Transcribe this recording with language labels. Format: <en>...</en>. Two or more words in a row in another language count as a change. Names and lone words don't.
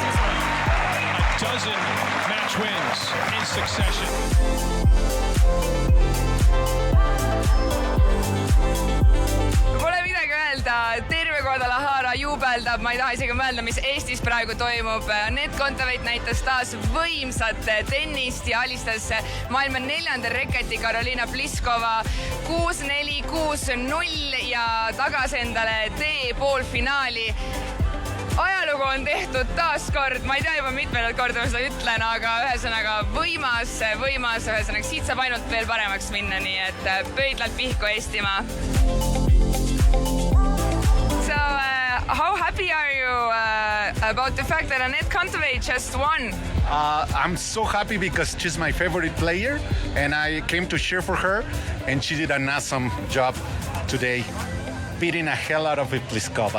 <en>A dozen match wins in succession.</en> <et>Pole midagi öelda, terve Guadalajara juubeldab, ma ei taha isegi mõelda, mis Eestis praegu toimub. Anett Kontaveit näitas taas võimsat tennist ja alistas maailma 4. reketi Karoliina Pliskova 6-4, 6-0 ja tagasi endale tee poolfinaali. Ajalugu on tehtud taas kord, ma ei tea juba mitmendat korda ma seda ütlen, aga ühesõnaga võimas, ühesõnaga siit saab ainult veel paremaks minna, nii et pöidlalt pihku Eestimaa.</et> <en>So, how happy are you about the fact that Anett Kontaveit just won? I'm so happy because she's my favorite player and I came to cheer for her and she did an awesome job today, beating a hell out of Pliskova.</en>